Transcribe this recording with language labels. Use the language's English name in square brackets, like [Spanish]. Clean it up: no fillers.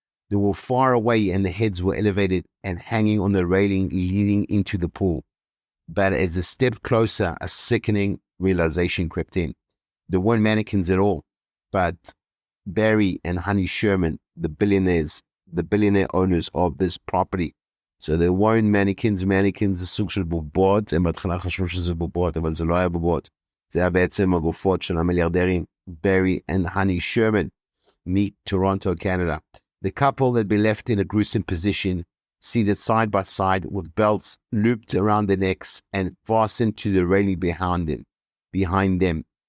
[English] They were far away and the heads were elevated and hanging on the railing leading into the pool. But as a step closer, a sickening realization crept in. There weren't mannequins at all, but Barry and Honey Sherman, the billionaire owners of this property. So there weren't mannequins. [Hebrew] Mannequins זה סוג של בובות. הם בהתחלה חשבו שזה בובות, אבל זה לא היה בובות. זה היה בעצם הגופות של המיליארדרים, Barry and Honey Sherman, [English] meet Toronto, Canada. The couple had been left in a gruesome position, seated side by side with belts looped around their necks and fastened to the railing behind them.